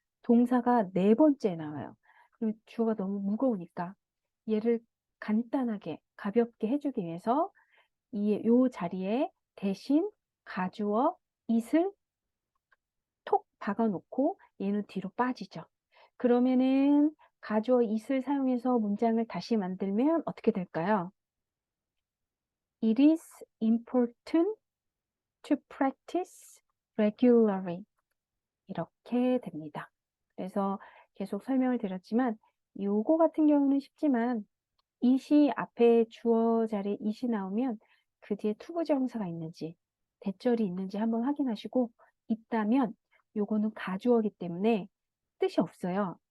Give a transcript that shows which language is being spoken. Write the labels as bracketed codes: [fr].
[ko] 동사가 네 번째 나와요. 그럼 주어가 너무 무거우니까 얘를 간단하게, 가볍게 해주기 위해서 요 자리에 대신 가주어 it을 톡 박아놓고 얘는 뒤로 빠지죠. 그러면은 가주어 it을 사용해서 문장을 다시 만들면 어떻게 될까요? [en] It is important to practice regularly. [ko] 이렇게 됩니다. 그래서 계속 설명을 드렸지만 요거 같은 경우는 쉽지만 it이 앞에 주어 자리에 it이 나오면 그 뒤에 투부정사가 있는지 대절이 있는지 한번 확인하시고 있다면 요거는 가주어기 때문에 뜻이 없어요.